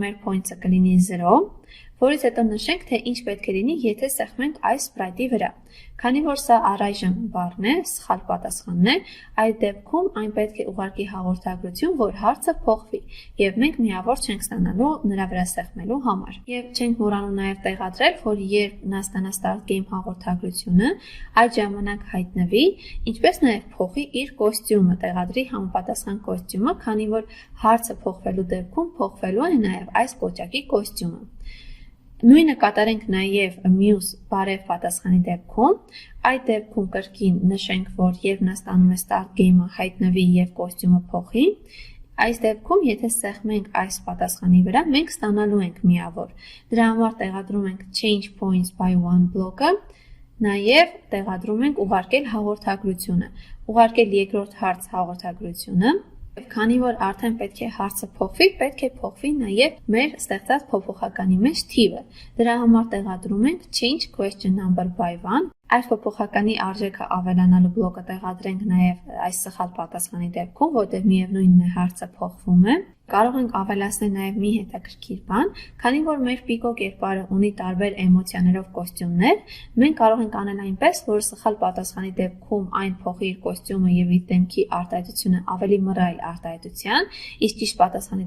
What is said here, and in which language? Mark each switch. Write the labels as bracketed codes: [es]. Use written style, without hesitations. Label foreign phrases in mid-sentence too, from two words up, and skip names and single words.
[hy] մեր points-ը կլինի 0, որից հետո նշենք, թե ինչ պետք է լինի, եթե սեղմենք այս sprite-ի վրա։ Քանի որ սա առայժմ բառն է, սխալ պատասխանն է, այդ դեպքում այն պետք է ուղարկի հաղորդագրություն, որ հարցը փոխվի, եւ մենք միավոր չենք ստանալու նրա վրա սեղմելու համար։ Եվ չենք մոռանում նաեւ տեղադրել, որ երբ նա ստանա [en] start game [hy] հաղորդագրությունը, այդ ժամանակ հայտնվի, ինչպես նաեւ փոխի իր կոստյումը, տեղադրի համապատասխան կոստյումը, քանի որ հարցը փոխվելու դեպքում փոխվելու է նաեւ այս կոճակի կոստյումը։ Նույնը կատարենք նաև մյուս բարև պատասխանի դեպքում, այդ դեպքում կրկին նշենք, որ երբ նա ստանում է [en] start game- [hy] ը հայտնվի եւ կոստյումը փոխի, այս դեպքում եթե սեղմենք այս պատասխանի վրա, մենք ստանալու ենք միավոր։ Դրա համար տեղադրում ենք [en] change points by 1 [hy] բլոկը, նաև տեղադրում ենք ուղարկել հաղորդագրությունը, ուղարկել երկրորդ հարց հաղորդագրությունը։ Քանի որ արդեն պետք է հարցը փոխվի, պետք է փոխվի նաև մեր ստեղծած փոփոխականի մեջ թիվը։ Դրա համար տեղադրում ենք [en] change question number by 1։ [hy] Այս փոփոխականի արժեքը ավելանալու բլոկը տեղադրենք նաև այս սխալ պատասխանի դեպքում, որտեղ միևնույնն է հարցը փոխվում է։ Կարող ենք ավելացնել նաև մի հետաքրքիր բան, քանի որ մեր պիկո կերպարը ունի տարբեր էմոցիաներով կոստյումներ, մենք կարող ենք անել այնպես, որ սխալ պատասխանի դեպքում այն փոխի իր կոստյումը եւ իր դեմքի արտահայտությունը ավելի մռայլ արտահայտության, իսկ ճիշտ պատասխանի